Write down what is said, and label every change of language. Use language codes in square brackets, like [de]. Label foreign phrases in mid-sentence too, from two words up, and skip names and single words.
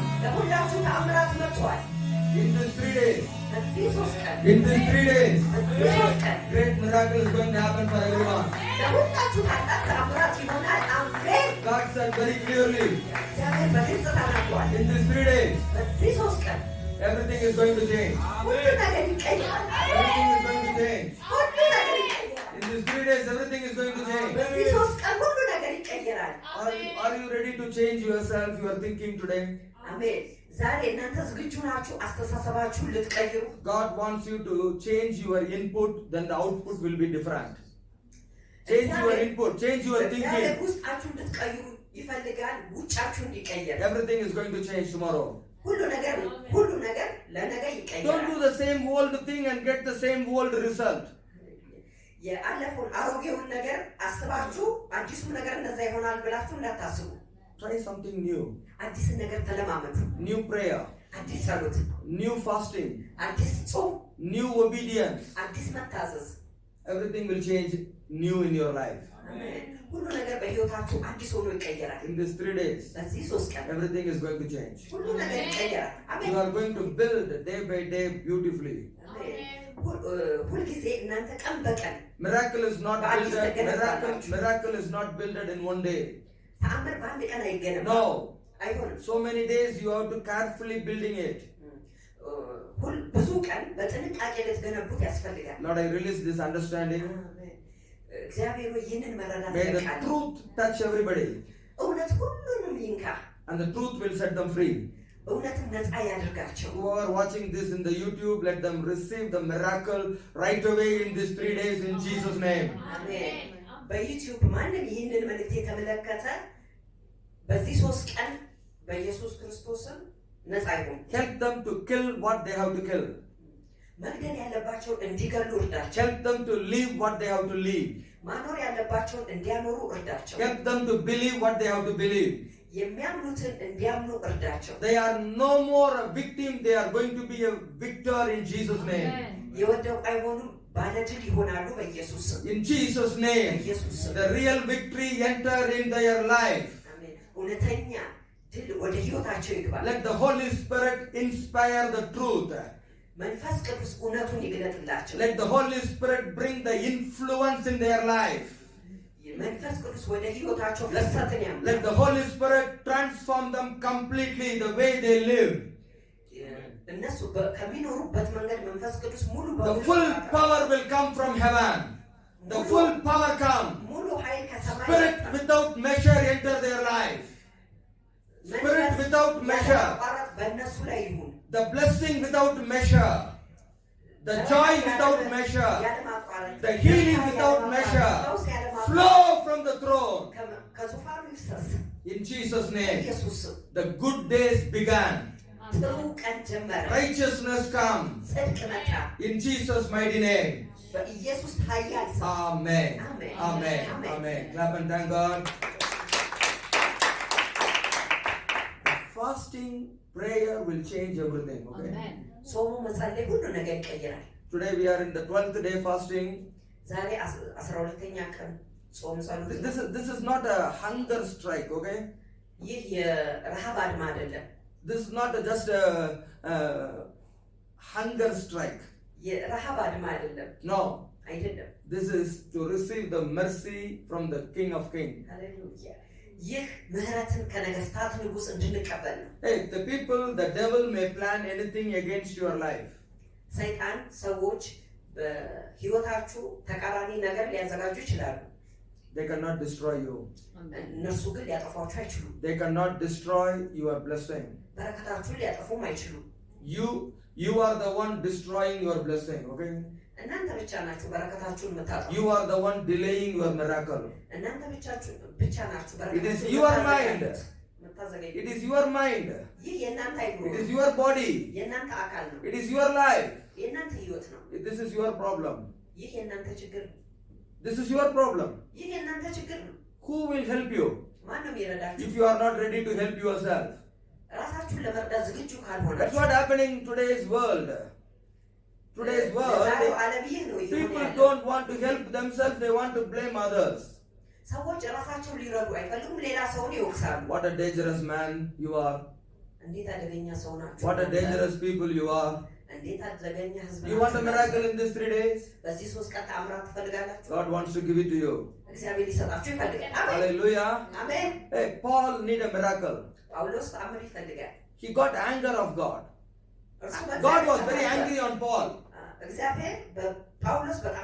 [am] ለሁላችሁ ተአምራት መጥቷል። [en] In these 3 days, [am] በዚህ 3 ቀን [en] in these 3 days, [am] በዚህ 3 ቀን [en] great miracle is going to happen for everyone. [am] ለሁላችሁ ታላቅ ተአምራት ይሆናል። አሜን። [en] God said very clearly, [am] እግዚአብሔር በግልጽ ተናግሯል። [en] in these 3 days, [am] በዚህ 3 ቀን [en] everything is going to change. [am] ሁሉ ነገር ይቀየራል። [en] Everything is going to change. [am] ሁሉ ነገር ይቀየራል። [en] In these 3 days, everything is going to change. [am] በዚህ 3 ቀን ሁሉ ነገር ይቀየራል። [en] Are you ready to change yourself, your thinking today? [am] አሜን። ዛሬ እናንተ ዝግጁ ናችሁ አስተሳሰባችሁን ልትቀይሩ? [en] God wants you to change your input, then the output will be different. Change your input, change your thinking. [am] ውስጣችሁን ልትቀይሩ ይፈልጋል። ውጫችሁን እንዲቀየር። [en] Everything is going to change tomorrow. [am] ሁሉ ነገር ለነገ ይቀየራል። [en] Don't do the same old thing and get the same old result. [am] የአለፈውን አሮጌውን ነገር አስባችሁ አዲሱ ነገር እንደዛ ይሆናል ብላችሁ እንዳታስቡ። [en] Try something new. [am] አዲስ ነገር ተለማመዱ። [en] New prayer, [am] አዲስ ጸሎት፣ [en] new fasting, [am] አዲስ ጾም፣ [en] new obedience. [am] አዲስ መታዘዝ። [en] Everything will change new in your life. [am] አሜን። ሁሉ ነገር በህይወታችሁ አዲስ ሆኖ ይቀየራል። [en] In these 3 days, [am] በዚህ 3 ቀን [en] everything is going to change. [am] ሁሉ ነገር ይቀየራል። አሜን። [en] You are going to build day by day beautifully. [am] ሁልጊዜ እናንተ ቀን በቀን [en] Miracle is not built in one day. [am] ተአምር በአንድ ቀን አይገነባም። [en] No. [am] አይሆንም። [en] So many days you have to carefully building it. [am] ብዙ ቀን በጥንቃቄ ልትገነቡት ያስፈልጋል። [en] Lord, I release this understanding. [am] እግዚአብሔር ይህንን መረዳት [en] May the [am] ያቃል። [en] truth touch everybody. [am] እውነት ሁሉንም ይንካ። [en] And the truth will set them free. [am] እውነትን ነፃ ያደርጋቸው። [en] Who are watching this in the YouTube, let them receive the miracle right away in these 3 days in Jesus' name. [am] አሜን። በዩቲዩብ ማንም ይህንን መልእክት የተመለከተ በዚህ 3 ቀን በኢየሱስ ክርስቶስም ነፃ ይሁን። [en] Help them to kill what they have to kill. [am] መግደል ያለባቸውን እንዲገሉ እርዳቸው። [en] Help them to live what they have to live. [am] ማኖር ያለባቸውን እንዲያኖሩ እርዳቸው። [en] Help them to believe what they have to believe. [am] የሚያምኑትን እንዲያምኑ እርዳቸው። [en] They are no more a victim, they are going to be a victor in Jesus' name. [am] የወደቁ አይሆኑም፣ ባለድል ይሆናሉ በኢየሱስ ስም። [en] In Jesus' name, the real victory enter in their life. [am] አሜን። እውነተኛ ድል ወደ ህይወታቸው ይግባ። [en] Let the Holy Spirit inspire the truth. [am] መንፈስ ቅዱስ እውነቱን ይግለጥላቸው። [en] Let the Holy Spirit bring the influence in their life. [am] መንፈስ ቅዱስ ወደ ህይወታቸው ፍሰትን ያምጣ። [en] Let the Holy Spirit transform them completely the way they live. [am] እነሱ ከሚኖሩበት መንገድ መንፈስ ቅዱስ ሙሉ [en] The full power will come from heaven. The full power come. [am] ሙሉ ኃይል ከሰማይ [en] Spirit without measure enter their life. Spirit without measure. [am] በእነሱ ላይ ይሁን። [en] The blessing without measure. The joy without measure. The healing without measure. Flow from the throne. [am] ከዙፋኑ ይፍሰስ። [en] In Jesus' name. [am] ኢየሱስ [en] The good days began. [am] ጥሩ ቀን ጀመረ። [en] Righteousness come. [am] ጽድቅ መጣ። [en] In Jesus' mighty name. [am] በኢየሱስ ኃያል ስም። [en] Amen. Amen. Amen. Amen. Clap and thank God. Fasting, prayer will change everything. Okay. [am] ጾሙ መጸለይ ሁሉ ነገር ይቀይራል። [en] Today we are in the 12th day fasting. [am] ዛሬ 12ኛ ቀን ጾም ጸሎት። [en] This is not a hunger strike, okay? [am] ይህ የረሃብ አድማ አይደለም። [en] This is not just a hunger strike. [am] የረሃብ አድማ አይደለም። [en] No. [am] አይደለም። [en] This is to receive the mercy from the King of Kings. [am] ሃሌሉያ። ይህ ምህረትን ከነገስታት ንጉስ እንድንቀበል ነው። [en] Hey, the people, the devil may plan anything against your life. [am] ሰይጣን ሰዎች በህይወታችሁ ተቃራኒ ነገር ሊያዘጋጁ ይችላሉ። [en] They cannot destroy you. [am] እነሱ ግን ሊያጠፏችሁ አይችሉም። [en] They cannot destroy your blessing. [am] በረከታችሁን ሊያጠፉም አይችሉም። [en] You are the one destroying your blessing, okay? [am] እናንተ ብቻ ናችሁ በረከታችሁን የምታጠፉ። [en] You are the one delaying your miracle. [am] እናንተ ብቻ ናችሁ በረከታችሁን [en] It is your mind. [am] የምታዘገዩት። [en] It is your mind. [am] ይህ የእናንተ አይምሮ [en] It [am] ነው። [en] is your body. [am] የእናንተ አካል ነው። [en] It is your life. [am] የእናንተ ህይወት ነው። [en] This is your problem. [am] ይህ የእናንተ ችግር ነው። [en] This is your problem. [am] ይህ የእናንተ ችግር ነው። [en] Who will help you? [am] ማንም ይረዳችሁ? [en] If you are not ready to help yourself. [am] ራሳችሁን ለመርዳት ዝግጁ ካልሆናችሁ። [en] That's what happening in today's world. Today's world, people don't want to help themselves, they want to blame others. [am] ሰዎች ራሳቸውን ሊረዱ አይፈልጉም፣ ሌላ ሰውን ይወቅሳሉ። [en] What a dangerous man you are. [am] እንዴት አደገኛ ሰው ናችሁ! [en] What a dangerous people you are. [am] እንዴት አደገኛ ህዝብ [en] You want a miracle in these 3 days? [am] በዚህ 3 ቀን ተአምራት ትፈልጋላችሁ? [en] God wants to give it to you. [am] እግዚአብሔር ሊሰጣችሁ ይፈልጋል። አሜን [en] Hallelujah. [am] አሜን። [en] Hey, Paul need a miracle. [am] ጳውሎስ ተአምር ይፈልጋል። [en] He got anger of God. [am] እርሱ [en] God was very angry on Paul. [am] እግዚአብሔር በጳውሎስ በጣም